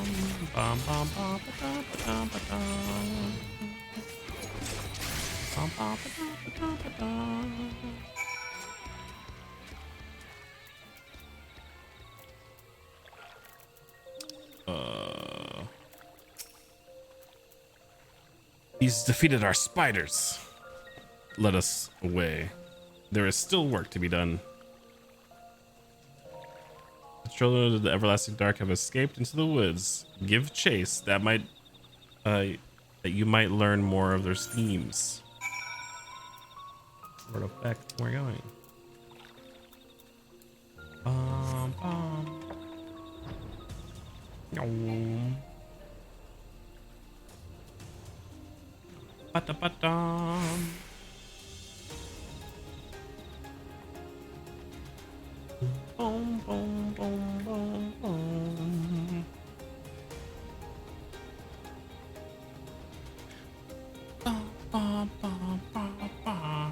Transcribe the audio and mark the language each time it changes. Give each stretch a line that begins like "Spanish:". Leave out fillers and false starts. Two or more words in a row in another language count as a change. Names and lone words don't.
English: Bum, bum, bum, ba-dum, ba-dum, ba-dum. Bum, bum, ba-dum, ba-dum, ba-dum. He's defeated our spiders. Let us away. There is still work to be done. The children of the everlasting dark have escaped into the woods. Give chase. That you might learn more of their schemes. Where the fuck we're going? Bum, bum. Yum. Ba-da-ba-dum. Boom, boom, boom, boom, boom. Ba, ba, ba, ba, ba.